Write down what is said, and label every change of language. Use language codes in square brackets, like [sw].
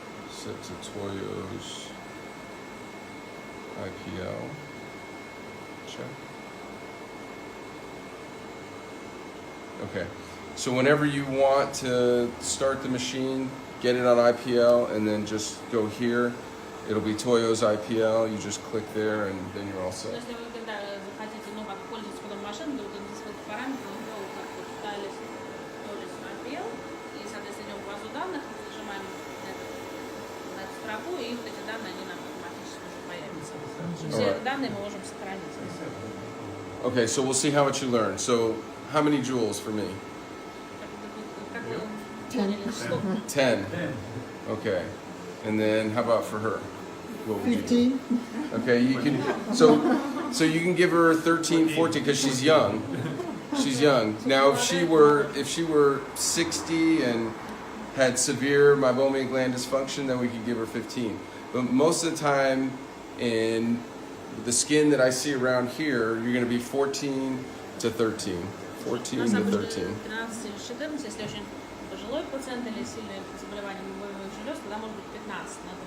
[en] Set to Toyos IPL. Check. Okay. So whenever you want to start the machine, get it on IPL and then just go here. It'll be Toyos IPL. You just click there and then you're all set. [ru] Если вы когда захотите, ну, как пользоваться ходом машины, то вот здесь вот параметры, ну, как вот Toyos IPL, и, соответственно, идем в базу данных, нажимаем на эту строку, и вот эти данные, они нам автоматически уже появятся. Все данные мы можем сохранить. [en] Okay, so we'll see how much you learn. So how many joules for me? [ru] Как вы поняли, сколько? [en] 10. Okay. And then how about for her? What would you do? 15. Okay, you can so you can give her 13, 14 because she's young. She's young. Now if she were 60 and had severe meibomian gland dysfunction, then we could give her 15. But most of the time in the skin that I see around here, you're going to be 14 to 13. 14 to 13. [ru] 13 или 14, если очень пожилой пациент или сильное заболевание мебомиевых желез, тогда может быть 15.